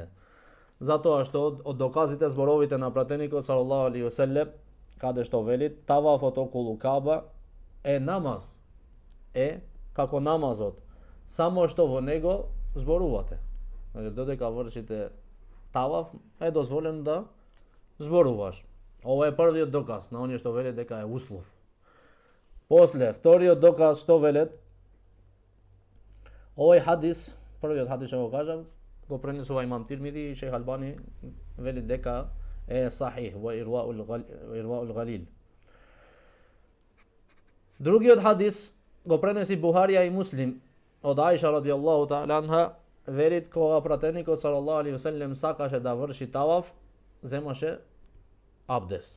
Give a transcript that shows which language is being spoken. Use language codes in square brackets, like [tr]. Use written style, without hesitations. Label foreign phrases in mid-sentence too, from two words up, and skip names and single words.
[mk] Затоа што од доказите зборовите на пратеникот [ar] صلى الله عليه وسلم, [mk] каде што вели тавафот околу Каба е намаз, е како намазот, само што во него зборувате. Додека вршите таваф е дозволено да зборуваш. [bs] Ovo je prvi dokaz na ono što veli дека je uslov. [mk] После, вториот доказ што велет, овој хадис, првиот хадис што го кажав, го пренесува имам Тирмизи и Шех Албани вели дека е сахих во Ирваул Галил. Другиот хадис го пренеси Бухарија и Муслим од Аиша [ar] رضي الله تعالى عنها, [mk] велит кога пратеникот [ar] صلى الله عليه وسلم [mk] сакаше да врши таваф, земаше абдес.